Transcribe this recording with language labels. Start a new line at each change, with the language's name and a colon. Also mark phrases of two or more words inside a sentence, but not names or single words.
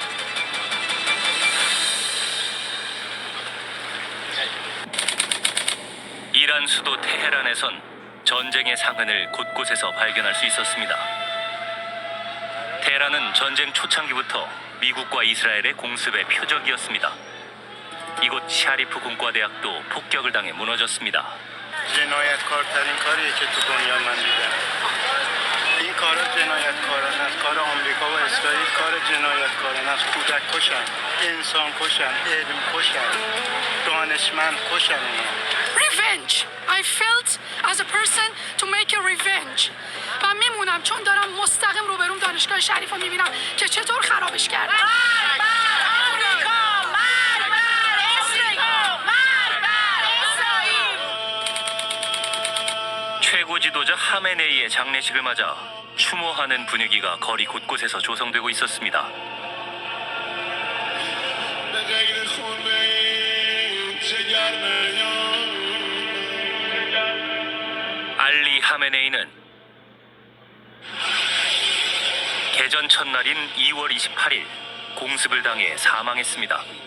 Korean: 이란 수도 테헤란에선 전쟁의 상흔을 곳곳에서 발견할 수 있었습니다. 테헤란은 전쟁 초창기부터 미국과 이스라엘의 공습의 표적이었습니다. 이곳 샤리프 공과대학도 폭격을 당해 무너졌습니다.
Persian: جنایتکارترین کاریه که تو دنیا من دیدم. این کارا جنایتکارانه است. کار آمریکا و اسرائیل کار جنایتکارانه است. کودک کشن، انسان کشن، علم کشن، دانشمند کشن.
English: Revenge. I felt as a person to make a revenge.
Persian: و میمونم چون دارم مستقیم روبروم دانشگاه شریف رو میبینم که چطور خرابش کردن.
Korean: 최고 지도자 하메네이의 장례식을 맞아 추모하는 분위기가 거리 곳곳에서 조성되고 있었습니다. 알리 하메네이는 개전 첫날인 2월 28일 공습을 당해 사망했습니다.